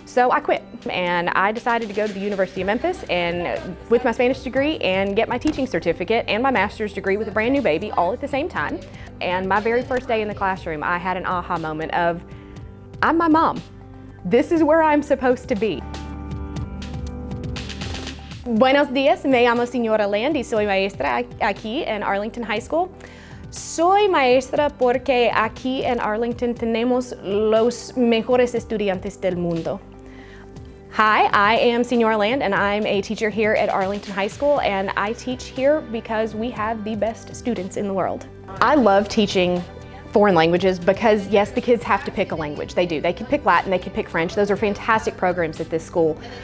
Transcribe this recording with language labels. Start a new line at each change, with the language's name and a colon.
English: So I quit and I decided to go to the University of Memphis and with my Spanish degree and get my teaching certificate and my master's degree with a brand new baby all at the same time. And my very first day in the classroom, I had an aha moment of, I'm my mom. This is where I'm supposed to be.
Spanish: Buenos días, me llamo Señora Land y soy maestra aquí en Arlington High School. Soy maestra porque aquí en Arlington tenemos los mejores estudiantes del mundo.
English: Hi, I am Señora Land and I'm a teacher here at Arlington High School, and I teach here because we have the best students in the world. I love teaching foreign languages because yes, the kids have to pick a language. They do. They can pick Latin, they can pick French. Those are fantastic programs at this school.